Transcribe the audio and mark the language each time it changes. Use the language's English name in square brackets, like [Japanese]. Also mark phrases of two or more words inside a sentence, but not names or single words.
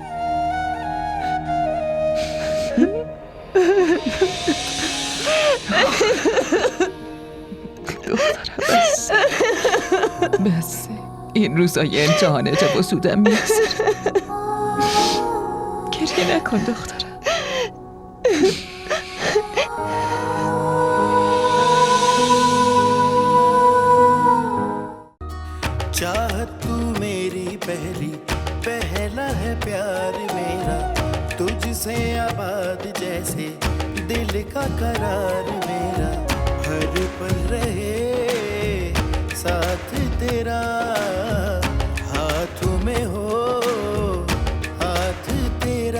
[Persian] دخترم بس این روزای امتحانت با سودم میگذره. گریه نکن دخترم. [Hindi] चाहत तू मेरी पहला है प्यार मेरा, तुझसे आबाद जैसे दिल का करार मेरा, हर पल रहे साथ तेरा, हाथों में हो हाथ तेरा।